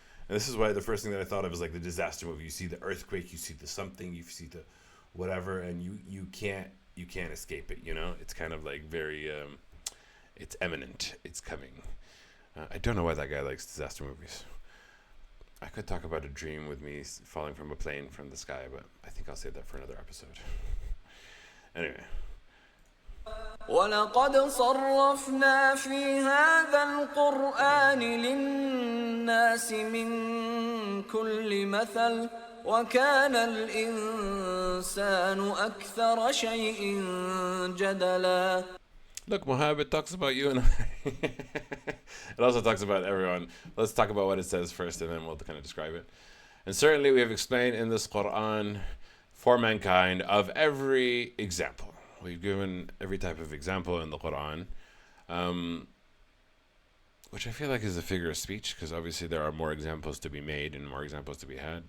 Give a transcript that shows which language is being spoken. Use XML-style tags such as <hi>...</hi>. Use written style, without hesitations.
<en>And this is why the first thing that I thought of is like the disaster movie. You see the earthquake, you see the something, you see the whatever, and you can't escape it. It's kind of like very, it's imminent, it's coming. I don't know why that guy likes disaster movies. I could talk about a dream with me falling from a plane from the sky, but I think I'll save that for another episode. Anyway.</en> <ar>ولقد صرفنا في هذا القرآن للناس من كل مثل وكان الإنسان أكثر شيء جدلا.</ar> <en>Look, Mohab, it talks about you and I. It also talks about everyone. Let's talk about what it says first, and then we'll kind of describe it. And certainly we have explained in this Quran for mankind of every example. We've given every type of example in the Quran, which I feel like is a figure of speech, because obviously there are more examples to be made and more examples to be had.</en>